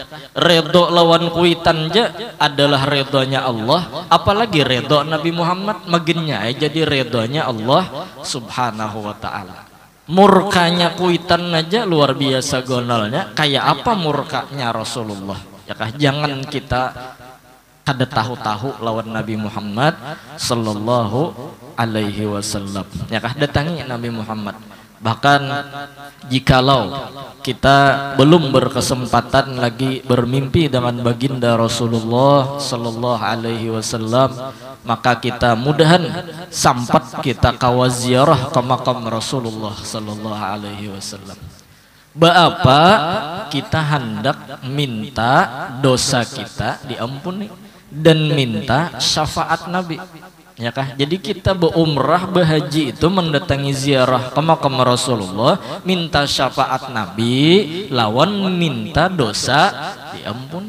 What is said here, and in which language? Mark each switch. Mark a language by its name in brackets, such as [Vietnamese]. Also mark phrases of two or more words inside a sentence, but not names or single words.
[Banjar] Redho lawan kuitan aja adalah redhonya Allah, apalagi redho Nabi Muhammad maginnya jadi redhonya Allah [Arabic] سبحانه وتعالى. [Banjar] Murkanya kuitan aja luar biasa gonalnya, kayak apa murkanya Rasulullah. Ya kah? Jangan kita kada tahu-tahu lawan Nabi Muhammad [Arabic] صلى الله عليه وسلم. [Banjar] Ya kah? [Indonesian] Datangi Nabi Muhammad. Bahkan jikalau kita belum berkesempatan lagi bermimpi dengan baginda Rasulullah [Arabic] صلى الله عليه وسلم, [Indonesian] maka kita mudahan sampat kita kawaziarah ke makam Rasulullah [Arabic] صلى الله عليه وسلم. [Banjar] Baapa kita hendak minta dosa kita diampuni dan minta syafaat Nabi. Ya kah? [Indonesian] Jadi kita berumrah berhaji itu mendatangi ziarah ke makam Rasulullah, minta syafaat Nabi lawan minta dosa diampuni.